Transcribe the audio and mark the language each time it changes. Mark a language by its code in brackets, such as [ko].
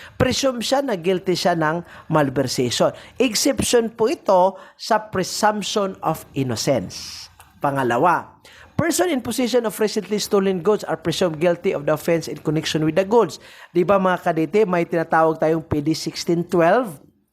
[tl] Presume siya na guilty siya ng malversation. Exception po ito sa presumption of innocence. Pangalawa, [en] person in possession of recently stolen goods are presumed guilty of the offense in connection with the goods. [tl] Di ba mga kadete, may tinatawag tayong PD 1612?